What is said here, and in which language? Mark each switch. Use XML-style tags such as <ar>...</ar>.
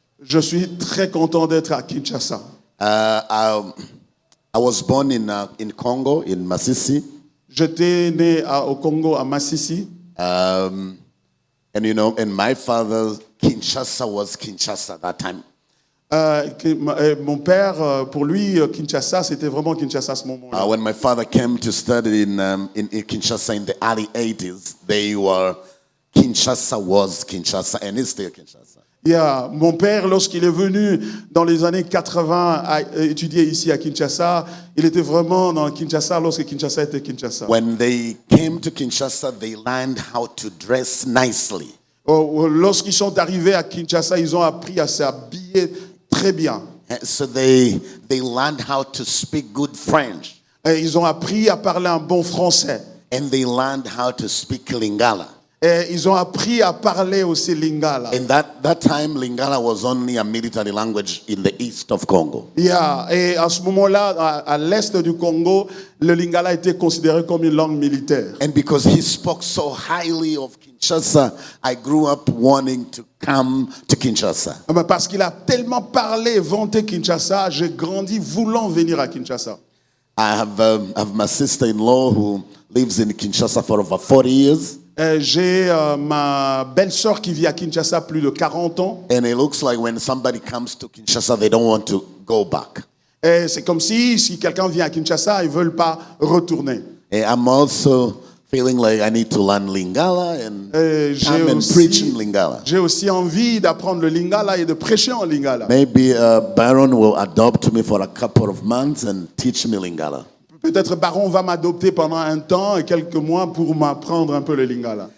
<fr>Je suis très content d'être à Kinshasa.</fr> <en>I was born in Congo, in Masisi.</en> <fr>J'étais né au Congo, à Masisi.</fr> <en>And you know, and my father, Kinshasa was Kinshasa at that time.</en> <fr>Mon père, pour lui, Kinshasa, c'était vraiment Kinshasa à ce moment-là.</fr> <en>When my father came to study in Kinshasa in the early 80s, Kinshasa was Kinshasa, and it's still Kinshasa.</en> <fr>Yeah, mon père, lorsqu'il est venu dans les années 80 à étudier ici à Kinshasa, il était vraiment dans Kinshasa lorsque Kinshasa était Kinshasa.</fr> <en>When they came to Kinshasa, they learned how to dress nicely.</en> <fr>Lorsqu'ils sont arrivés à Kinshasa, ils ont appris à s'habiller très bien.</fr> <en>So they learned how to speak good French.</en> <fr>Et ils ont appris à parler un bon français.</fr> <en>And they learned how to speak Lingala.</en> <fr>Et ils ont appris à parler aussi Lingala.</fr> <en>In that time, Lingala was only a military language in the east of Congo. Yeah.</en> <fr>Et à ce moment-là, à l'est du Congo, le Lingala était considéré comme une langue militaire.</fr> <en>And because he spoke so highly of Kinshasa, I grew up wanting to come to Kinshasa.</en> <fr>Parce qu'il a tellement parlé et vanté Kinshasa, j'ai grandi voulant venir à Kinshasa.</fr> <en>I have my sister-in-law who lives in Kinshasa for over 40 years.</en> <fr>J'ai ma belle-sœur qui vit à Kinshasa plus de 40 ans.</fr> <en>And it looks like when somebody comes to Kinshasa, they don't want to go back.</en> <fr>Et c'est comme si quelqu'un vient à Kinshasa, ils ne veulent pas retourner.</fr> <en>And I'm also feeling like I need to learn Lingala and</en> <fr>Et</fr> <en>come and preach in Lingala.</en> <fr>j'ai aussi envie d'apprendre le Lingala et de prêcher en Lingala.</fr> <en>Maybe Baron will adopt me for a couple of months and teach me Lingala.</en> <fr>Peut-être Baron va m'adopter pendant un temps et quelques mois pour m'apprendre un peu le Lingala.</fr>